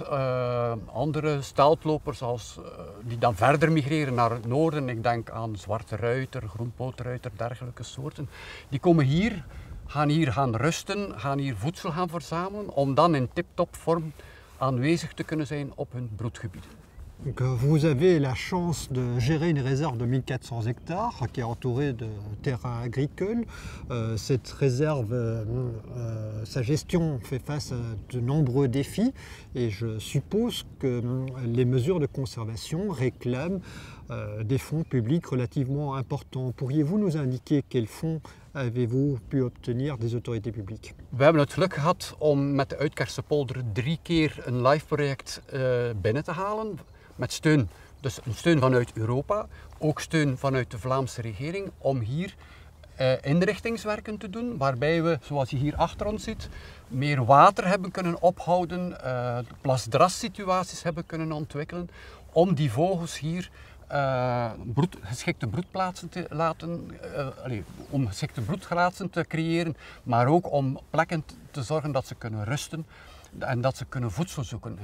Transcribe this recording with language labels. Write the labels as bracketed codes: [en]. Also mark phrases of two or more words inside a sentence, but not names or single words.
[nl] Andere steltlopers die dan verder migreren naar het noorden. Ik denk aan zwarte ruiter, groenpootruiter, dergelijke soorten. Die komen hier, gaan rusten, gaan hier voedsel gaan verzamelen om dan in tip-top vorm aanwezig te kunnen zijn op hun broedgebieden. [fr] Donc, vous avez la chance de gérer une réserve de 1400 hectares qui est entourée de terrains agricoles. Cette réserve, sa gestion fait face à de nombreux défis et je suppose que les mesures de conservation réclament des fonds publics relativement importants. Pourriez-vous nous indiquer quels fonds avez-vous pu obtenir des autorités publiques? [nl] We hebben het geluk gehad om met de Uitkerkse polder 3 keer een LIFE project binnen te halen. Met steun, dus een steun vanuit Europa, ook steun vanuit de Vlaamse regering om hier inrichtingswerken te doen, waarbij we, zoals je hier achter ons ziet, meer water hebben kunnen ophouden, plasdrassituaties hebben kunnen ontwikkelen, om die vogels hier geschikte broedplaatsen om geschikte broedplaatsen te creëren, maar ook om plekken te zorgen dat ze kunnen rusten en dat ze kunnen voedsel zoeken.